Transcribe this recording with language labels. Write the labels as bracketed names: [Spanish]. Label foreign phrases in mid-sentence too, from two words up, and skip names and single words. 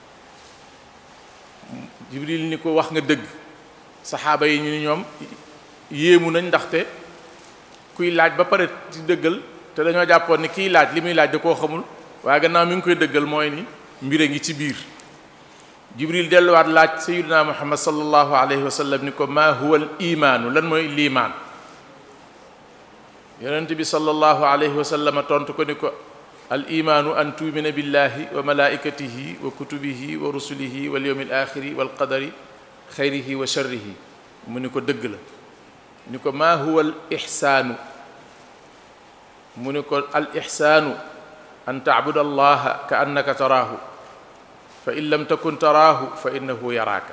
[Wolof] Jibril ni ko wax nga dëgg. saxaaba yi ñu ni ñoom yéemu nañ ndaxte kuy laaj ba pare ci dëggal, te dañoo jàppoon ni kiy laaj li muy laaj da koo xamul, waaye gannaaw mi ngi koy dëggal mooy ni mbir a ngi ci biir. Jibril delluwaat laaj Sayyidina Muhammad [Arabic] صلى الله عليه وسلم [Wolof] ni ko [Arabic] ما هو الإيمان, [Wolof] lan mooy liimaan. yonent bi [Arabic] صلى الله عليه وسلم [Wolof] tontu ko ni ko [Arabic] الإيمان أن تؤمن بالله وملائكته وكتبه ورسله واليوم الآخر والقدر خيره وشره. [Wolof] mu ni ko dëgg la. ni ko [Arabic] ما هو الإحسان, [Wolof] mu ni ko [Arabic] الإحسان أن تعبد الله كأنك تراه فإن لم تكن تراه فإنه يراك.